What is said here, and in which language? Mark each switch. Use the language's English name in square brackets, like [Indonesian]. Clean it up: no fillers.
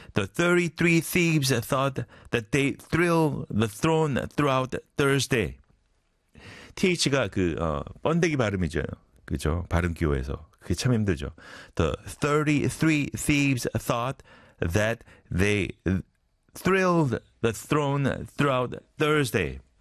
[English] The 33 thieves thought that they thrill the throne throughout Thursday. [Korean] TH가 그, 번데기 발음이죠. 그죠? 발음 기호에서. 그게 참 힘들죠. [English] The 33 thieves thought that they thrilled the throne throughout Thursday.